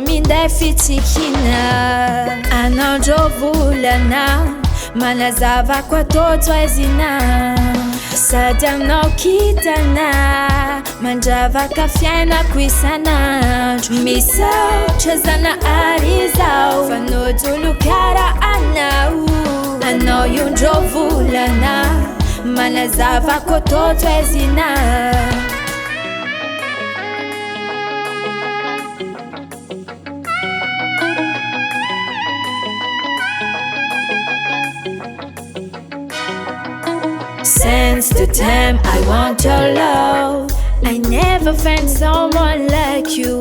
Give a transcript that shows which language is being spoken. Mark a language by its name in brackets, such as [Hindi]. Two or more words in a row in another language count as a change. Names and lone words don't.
[Malagasy] minday fitsikina anao ndro volana manazavako atoto aizina sady anao kitana mandravaka fiainako isanandro misaotra zanahary zao fa nojolo kara anao io ndro volana manazavako atoto aizina [English] Since the time I want your love, I never found someone like you.